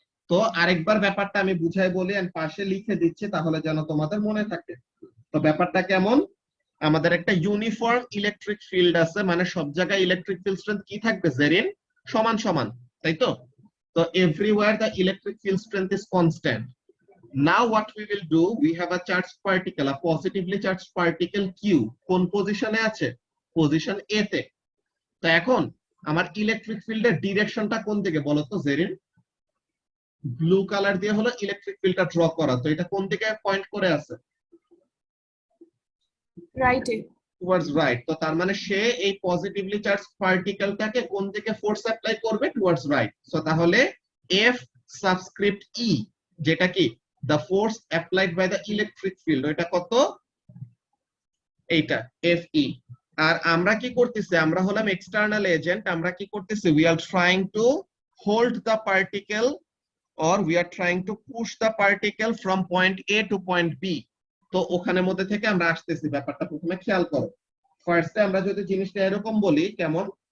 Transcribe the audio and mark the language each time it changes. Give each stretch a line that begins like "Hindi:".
Bangla: তো আরেকবার ব্যাপারটা আমি বুঝাই বলি এন্ড পাশে লিখে দিচ্ছি তাহলে যেন তোমাদের মনে থাকে। তো ব্যাপারটা কেমন? আমাদের একটা ইউনিফর্ম ইলেকট্রিক ফিল্ড আছে, মানে সব জায়গায় ইলেকট্রিক ফিল্ড স্ট্রেংথ কি থাকবে?
English: জেরিন
Bangla: সমান সমান, তাই তো? তো
English: Everywhere the electric field strength is constant. Now what we will do, we have a charged particle, a positively charged particle Q,
Bangla: কোন পজিশনে আছে? পজিশন A তে। তো এখন আমার ইলেকট্রিক ফিল্ডের ডিরেকশনটা কোন দিকে বলো তো জেরিন? ব্লু কালার দিয়ে হলো ইলেকট্রিক ফিল্ডটা ড্র করা। তো এটা কোন দিকে পয়েন্ট করে আছে?
English: Right. Towards right.
Bangla: তো তার মানে সে এই পজিটিভলি চার্জ পার্টিকেলটাকে কোন দিকে ফোর্স অ্যাপ্লাই করবে?
English: Towards right.
Bangla: সো তাহলে F সাবস্ক্রিপ্ট E, যেটা কি
English: the force applied by the electric field,
Bangla: এটা কত? এইটা FE। আর আমরা কি করতেছি? আমরা হলাম এক্সটার্নাল এজেন্ট। আমরা কি করতেছি?
English: we are trying to hold the particle or we are trying to push the particle from point A to point B.
Bangla: তো ওখানের মধ্যে থেকে আমরা আসতেছি। ব্যাপারটা প্রথমে খেয়াল করো। ফার্স্টে আমরা যদি জিনিসটা এরকম বলি, কেমন?